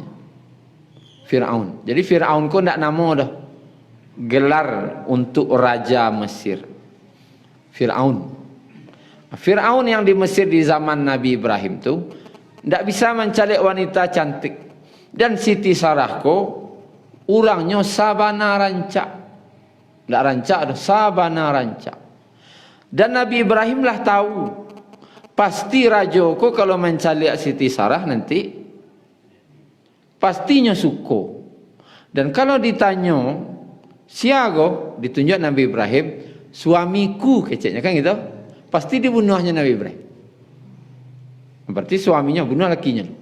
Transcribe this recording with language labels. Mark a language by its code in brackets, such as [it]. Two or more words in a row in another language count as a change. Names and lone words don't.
[id] Fir'aun. Jadi Fir'aun ko tidak nama dah. Gelar untuk Raja Mesir. Fir'aun. Fir'aun yang di Mesir di zaman Nabi Ibrahim tu tidak bisa mencalik wanita cantik. [min] Dan Siti Sarah ko orangnya sabana rancak. Tidak rancak dah, sabana rancak. Dan Nabi Ibrahim lah tahu pasti raja ko kalau mencalik Siti Sarah nanti pastinya suka. [id] Dan kalau ditanya siapa, ditunjuk Nabi Ibrahim, suamiku keceknya kan gitu. Pasti dibunuhnya Nabi Ibrahim. Berarti suaminya bunuh lakinya.